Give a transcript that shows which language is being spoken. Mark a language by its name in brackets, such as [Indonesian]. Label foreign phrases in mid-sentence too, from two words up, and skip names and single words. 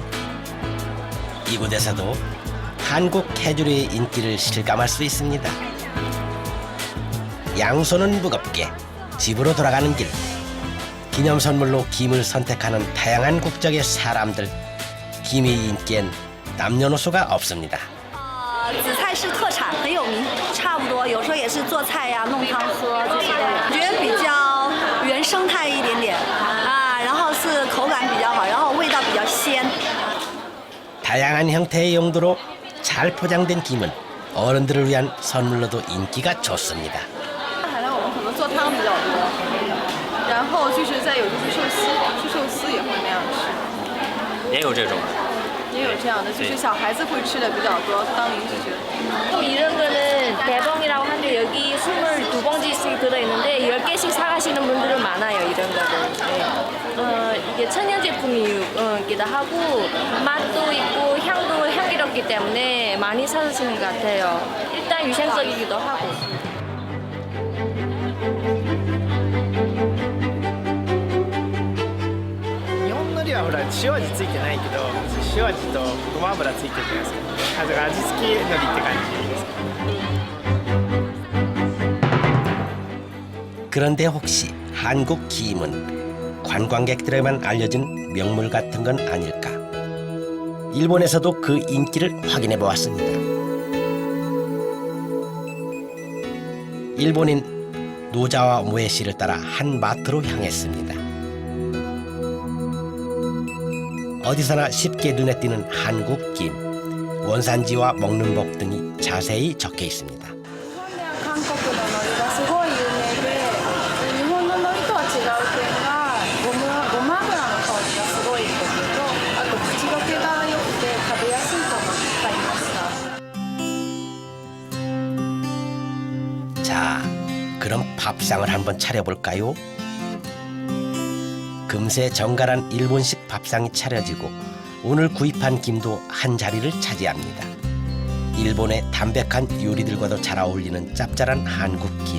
[Korean] 이곳에서도 한국 해조류의 인기를 실감할 수 있습니다. 양손은 무겁게 집으로 돌아가는 길. 기념 선물로 김을 선택하는 다양한 국적의 사람들. 김의 인기엔 남녀노소가 없습니다. [Chinese] 紫菜是特产，很有名，差不多有时候也是做菜呀、弄汤喝这些都有。我觉得比较原生态一点点啊，然后是口感比较好，然后味道比较鲜。 [Korean] 다양한 형태의 용도로 잘 포장된 김은 어른들을 위한 선물로도 인기가 좋습니다. [Chinese] 海南我们可能做汤比较多，然后就是再有就是寿司，吃寿司也会那样吃。也有这种。也有这样的，就是小孩子会吃的比较多，当零食觉得。 [Korean] 또 이런 거는 대봉이라고 하는데 여기 22봉지씩 들어있는데 10개씩 사가시는 분들은 많아요, 이런 거는. 네. 이게 천연 제품이기도 하고 맛도 있고 향도 향기롭기 때문에 많이 사시는 것 같아요. 일단 위생적이기도 하고. [Japanese] ほら塩味ついてないけど塩味とごま油ついてるじゃないですか。だから味付き海苔って感じですか。 [Korean] 그런데 혹시 한국 김은 관광객들에만 알려진 명물 같은 건 아닐까? 일본에서도 그 인기를 확인해 보았습니다. 일본인 노자와 모에 씨를 따라 한 마트로 향했습니다. 어디서나 쉽게 눈에 띄는 한국 김, 원산지와 먹는 법 등이 자세히 적혀 있습니다. [Japanese] 韓国の海苔がすごい有名で、日本の海苔とは違う点がごま油の香りがすごいことと、あと口どけが良くて食べやすいと思って買いました。 [Korean] 자, 그럼 밥상을 한번 차려볼까요? 금세 정갈한 일본식 밥상이 차려지고 오늘 구입한 김도 한 자리를 차지합니다. 일본의 담백한 요리들과도 잘 어울리는 짭짤한 한국 김.